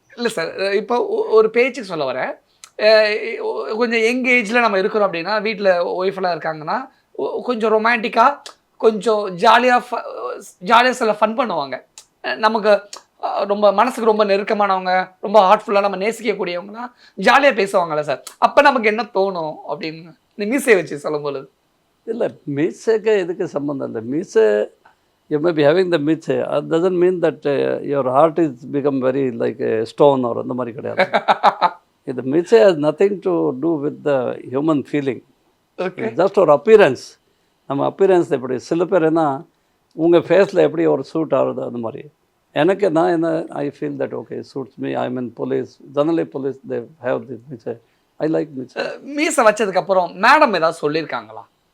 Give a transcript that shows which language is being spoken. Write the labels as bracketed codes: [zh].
[ta] இல்லை சார், இப்போ ஒரு பேச்சுக்கு சொல்ல வரேன். கொஞ்சம் யங் ஏஜில் நம்ம இருக்கிறோம் அப்படின்னா, வீட்டில் ஒய்ஃபெல்லாம் இருக்காங்கன்னா கொஞ்சம் ரொமான்டிக்காக கொஞ்சம் ஜாலியாக சில ஃபன் பண்ணுவாங்க. நமக்கு ரொம்ப மனசுக்கு ரொம்ப நெருக்கமானவங்க, ரொம்ப ஹார்ட்ஃபுல்லாக நம்ம நேசிக்கக்கூடியவங்கலாம் ஜாலியாக பேசுவாங்கல்ல சார், அப்போ நமக்கு என்ன தோணும் அப்படின்னு இந்த மீசையை வச்சு சொல்லும்பொழுது? இல்லை, மீசைக்கு எதுக்கு சம்மந்தம் இல்லை. [en] மீசை, you may be having the மீசை, [ta] அது [en] doesn't mean that your heart is become very like a stone or [ta] அந்த மாதிரி கிடையாது. இது [en] மீசை has nothing to do with the human feeling. Okay. [ta] Just ஒரு அப்பியரன்ஸ். நம்ம அப்பியரன்ஸ் எப்படி சில பேர் என்ன உங்கள் ஃபேஸில் எப்படி ஒரு சூட் ஆகுது அந்த மாதிரி. எனக்கு நான் என்ன [en] I feel that okay suits me. I mean police, generally police they have this மீசை. I like மீசை. [ta] மீசை வச்சதுக்கப்புறம் மேடம் ஏதாவது சொல்லியிருக்காங்களா?